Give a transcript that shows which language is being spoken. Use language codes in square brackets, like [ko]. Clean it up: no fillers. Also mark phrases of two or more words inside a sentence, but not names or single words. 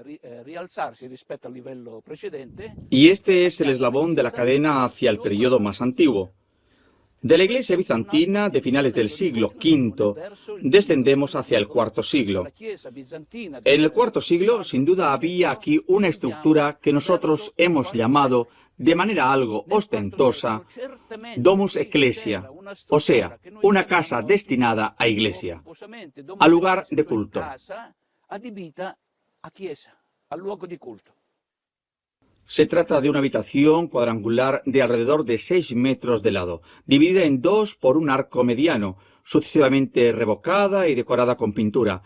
[es] Y este es el eslabón de la cadena hacia el periodo más antiguo. De la iglesia bizantina de finales del siglo V descendemos hacia el IV siglo. En el IV siglo, sin duda, había aquí una estructura que nosotros hemos llamado, de manera algo ostentosa, [la] domus ecclesia, [es] o sea, una casa destinada a iglesia, a lugar de culto. Se trata de una habitación cuadrangular de alrededor de 6 metros de lado, dividida en 2 por un arco mediano, sucesivamente revocada y decorada con pintura.